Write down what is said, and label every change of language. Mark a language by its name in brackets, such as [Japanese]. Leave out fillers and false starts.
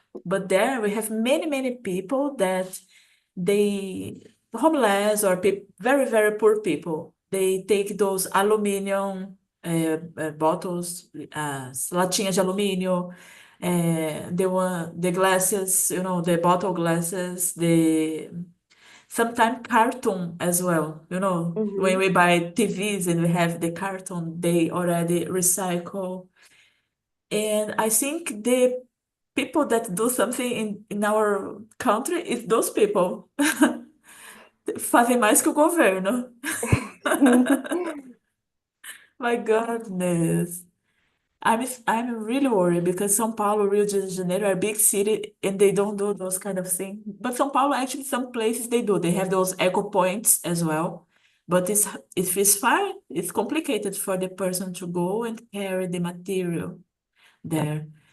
[English] But there we have many, many people that they, homeless or very, very poor people, they take those aluminum bottles, [Portuguese] latinhas de alumínio, [English] the glasses, the bottle glasses, sometimes cartoon as well. When Uhum. we buy TVs and we have the cartoon, they already recycle. And I think the people that do something in our country is those people. [Portuguese] Fazem mais que o governo. [English] My goodness. I'm really worried because São Paulo, Rio de Janeiro are big city and they don't do those kind of things. But São Paulo, actually, some places they do. They have those eco points as well. But if it's far, it's complicated for the person to go and carry the material there.